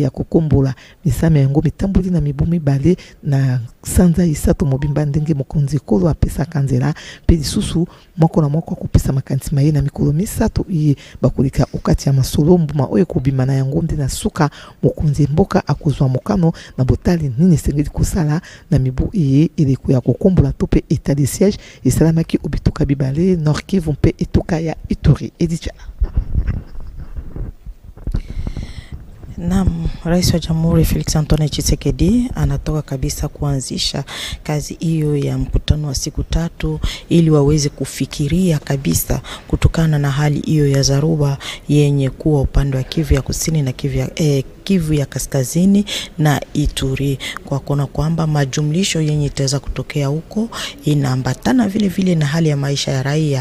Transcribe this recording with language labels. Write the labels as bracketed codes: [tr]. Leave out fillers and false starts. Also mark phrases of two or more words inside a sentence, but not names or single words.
[ln] ya kokombola misame yango mitamboli na mibumi bale na sanza isato mobimba ndenge mokonzi kolo apesa kanzela pe lisusu moko na moko kopesa makanti maye na mikolo misato e bakolika okati ya masolo mbuma oyo kobima na yango nde na suka mokonzi mboka akozwa mokano na botali nini sengeli kosala na mibu e eleko ya kokombola to pe [fr] état de siège [ln] esalamaki obituka bibale Nord Kivu mpe etuka ya Ituri Edicha. [sw] Naam, Rais wa Jamhuri Felix Antoine Tshisekedi anatoka kabisa kuanzisha kazi hiyo ya mkutano wa siku 3 ili waweze kufikiria kabisa kutokana na hali hiyo ya dharuba yenye kuwa upande wa Kivu ya Kusini na Kivu ya Kaskazini na Ituri, kwa kuona kwamba majumlisho yenye itaweza kutokea huko inaambatana vile vile na hali ya maisha ya raia.